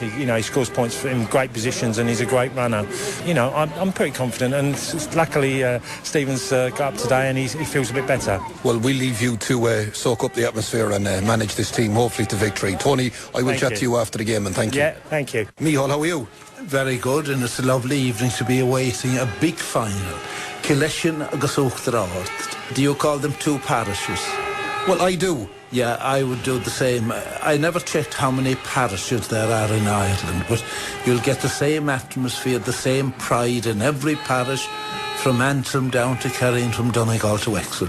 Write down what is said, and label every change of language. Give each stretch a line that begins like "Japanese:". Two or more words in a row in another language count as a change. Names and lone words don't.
English: He scores points in great positions, and he's a great runner. You know, I'm pretty confident, and luckily Stephen's got up today and he feels a bit better. Well, we'll leave you to soak up the atmosphere and manage this team, hopefully to victory. Tony, I will chat to you after the game, and thank you. Yeah, thank you. Micheál, how are you? Very good, and it's a lovely evening to be awaiting a big final.
Irish: Killeshin agus Uachtaráid.
English: Do you call them two parishes? Well, I do. Yeah, I would do the same. I never checked how many parishes there are in Ireland, but you'll get the same atmosphere, the same pride in every parish, from Antrim down to Carreen, from Donegal to Wexford.